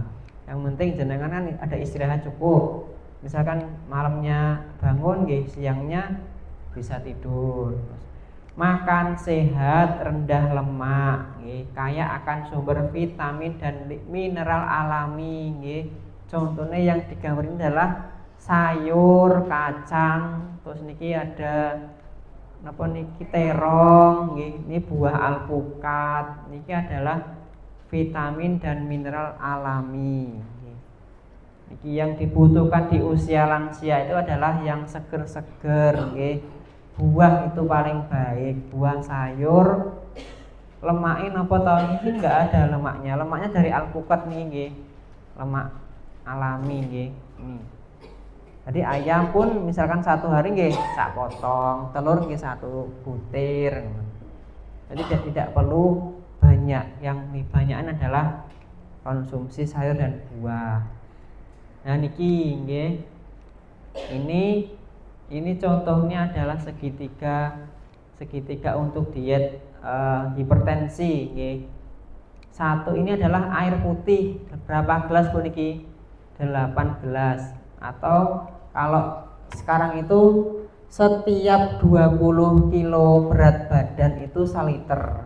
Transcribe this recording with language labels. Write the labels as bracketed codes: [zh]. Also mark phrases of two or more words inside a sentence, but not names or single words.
[id] Yang penting jenengan kan ada istirahat cukup. Misalkan malamnya bangun siangnya bisa tidur. makan sehat, rendah lemak, nggih, kaya akan sumber vitamin dan mineral alami, nggih. Contohnya yang digambar ini adalah sayur, kacang, terus niki ada [jv] napa niki [id] terong, nggih. Ini buah alpukat. Niki adalah vitamin dan mineral alami. Niki yang dibutuhkan di usia lansia itu adalah yang seger-seger, nggih. Buah itu paling baik, buah sayur. Lemaknya napa tahun ini enggak ada lemaknya. Lemaknya dari alpukat nih, nggih. Lemak alami, nggih. Ini. Jadi ayam pun misalkan satu hari [jv] nggih sak [id] potong, telur nggih satu butir. Jadi tidak perlu banyak. Yang banyakan adalah konsumsi sayur dan buah. [jv] Nah niki nggih. [id] Ini contohnya adalah segitiga untuk diet hipertensi, nggih. Satu ini adalah air putih. Berapa gelas Bu niki? 8 gelas. Atau kalau sekarang itu setiap 20 kilo berat badan itu 1 liter.